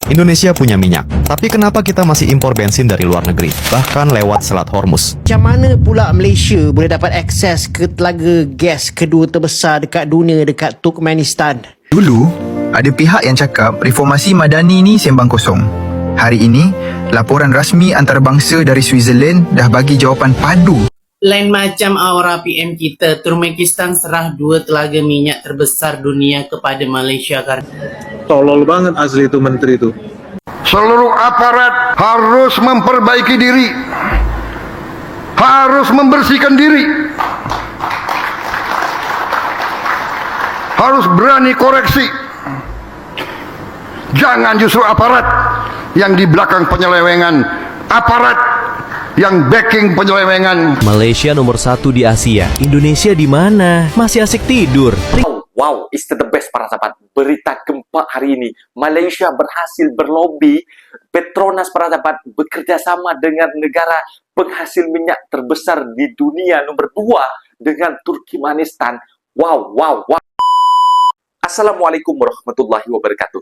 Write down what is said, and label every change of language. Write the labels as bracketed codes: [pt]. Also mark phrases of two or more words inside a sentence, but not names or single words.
[id] Indonesia punya minyak, tapi kenapa kita masih impor bensin dari luar negeri, bahkan lewat Selat Hormuz? [ms] Macam mana pula Malaysia boleh dapat akses ke telaga gas kedua terbesar dekat dunia dekat Turkmenistan? Dulu, ada pihak yang cakap reformasi madani ni sembang kosong. Hari ini, laporan rasmi antarabangsa dari Switzerland dah bagi jawapan padu. Lain macam aura PM kita, Turkmenistan serah 2 telaga minyak terbesar dunia kepada Malaysia [id] Tolol banget asli itu menteri itu. Seluruh aparat harus memperbaiki diri, harus membersihkan diri, harus berani koreksi. Jangan justru aparat yang di belakang penyelewengan, aparat yang backing penyelewengan. Malaysia nomor 1 di Asia. Indonesia di mana? Masih asik tidur. [en] Wow, it's the best [id] para sahabat. Berita gempa hari ini, Malaysia berhasil berlobi Petronas para sahabat bekerja sama dengan negara penghasil minyak terbesar di dunia nomor 2 dengan Turkmenistan. Wow. [ar] السلام عليكم ورحمة الله وبركاته.